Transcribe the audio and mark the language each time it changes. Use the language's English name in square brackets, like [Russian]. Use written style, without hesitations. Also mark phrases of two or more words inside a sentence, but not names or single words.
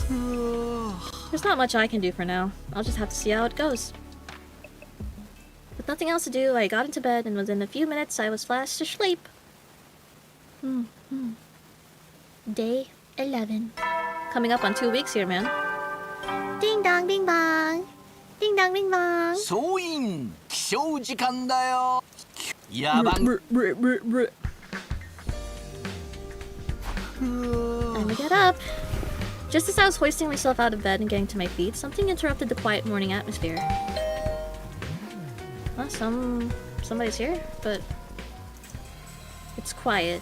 [English] There's not much I can do for now. I'll just have to see how it goes. With nothing else to do, I got into bed, and within a few minutes I was flashed to sleep. Day 11. Coming up on 2 weeks here, man. Ding dong, ding bong. Ding dong, ding bong. [Japanese] 総員起床時間だよ。野蛮 [English] Time to get up. Just as I was hoisting myself out of bed and getting to my feet, something interrupted the quiet morning atmosphere. Well, somebody's here, but it's quiet.